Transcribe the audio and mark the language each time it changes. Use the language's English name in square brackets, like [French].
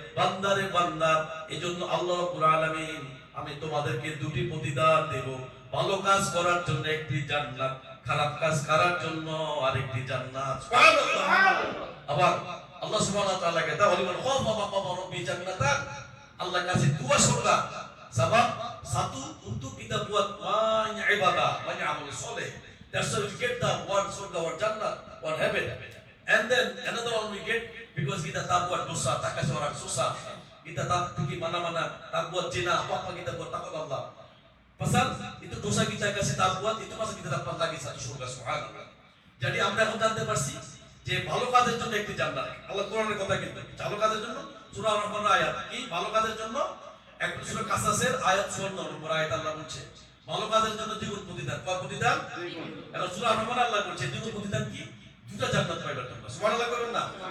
[Bangla] বান্দারে বান্দা, এজন্য আল্লাহ রাব্বুল আলামিন আমি তোমাদেরকে দুটি প্রতিদান দেব। ভালো কাজ করার জন্য একটি জান্নাত, খারাপ কাজ করার জন্য আরেকটি জান্নাত। সুবহানাল্লাহ। আবার আল্লাহ সুবহানাহু ওয়া তাআলা কে তাওলিমান খাফা মাকাম রাব্বি জান্নাতান, আল্লাহর কাছে দোয়া করবা। [Malay] sabab satu untuk kita buat banyak ibadah, banyak amal soleh. [English] That's why we get the one surga, one jannah, one heaven. And then another one we get because [Malay] kita tak buat dosa, tak kasih orang susah. Kita tak pergi mana-mana, tak buat zina, apa-apa kita buat takut Allah. Pasal itu dosa kita kasih tak buat, itu masa kita dapat lagi satu surga. Subhanallah. [Bangla] Jadi আমরা এখন জানতে পারছি যে ভালো কাজের জন্য একটি জান্নাত। আল্লাহ কোরআনের কথা কিন্তু ভালো কাজের জন্য সূরা আর-রহমান আয়াত কি ভালো কাজের জন্য একটা সূরা কাসাসের আয়াত 54 নম্বর আয়াত আল্লাহ বলছে ভালো কাজের জন্য দ্বিগুণ প্রতিদান। কয় প্রতিদান? এখন সূরা আর-রহমান আল্লাহ বলছে দ্বিগুণ প্রতিদান কি? দুটো জান্নাত পাইবে তোমরা। সুবহানাল্লাহ করবেন না?